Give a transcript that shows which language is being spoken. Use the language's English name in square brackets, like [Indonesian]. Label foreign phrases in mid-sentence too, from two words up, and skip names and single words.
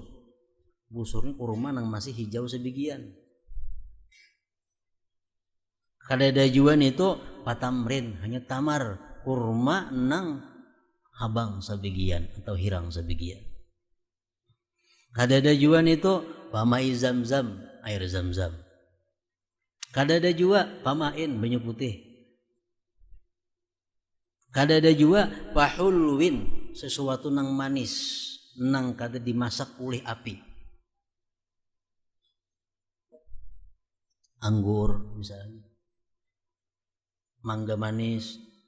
[Banjar] Busur ini kurma nang masih hijau sebagian. Kada ada juan itu patamrin, hanya tamar, kurma nang habang sebagian atau hirang sebagian. Kada ada juan itu pamai zam-zam, air zam-zam. Kada ada juga pamain, banyak putih. Kada ada juga pahulwin, sesuatu nang manis, nang kada dimasak oleh api. [Indonesian] Anggur misalnya, mangga manis.